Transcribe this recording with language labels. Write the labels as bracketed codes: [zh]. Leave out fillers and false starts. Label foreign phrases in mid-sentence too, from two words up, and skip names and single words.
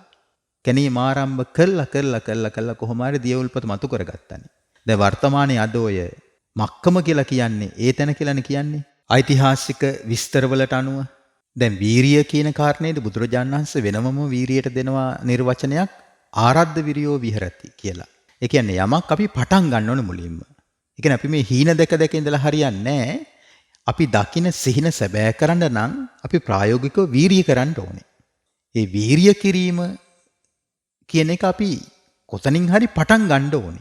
[si] කැනීම ආරම්භ කළා කොහොම හරි දියුල්පත මතු කරගත්තානේ. දැන් වර්තමානයේ අද ඔය මක්කම කියලා කියන්නේ ඒ තැන කියලානේ කියන්නේ. ඓතිහාසික විස්තරවලට අනුව දැන් වීරිය කියන කාරණේදී බුදුරජාණන් වහන්සේ වෙනමම වීරියට දෙනවා නිර්වචනයක් [pi] ආරද්ධ විරියෝ විහෙරති [si] කියලා. ඒ කියන්නේ යමක් අපි පටන් ගන්න ඕනේ මුලින්ම. ඒ කියන්නේ අපි මේ හීන දැක ඉඳලා හරියන්නේ නැහැ. අපි දකින සිහින සැබෑ කරන්න නම් අපි ප්‍රායෝගිකව වීරිය කරන්න ඕනේ. ඒ වීරිය කිරීම කියන එක අපි කොතනින් හරි පටන් ගන්න ඕනේ.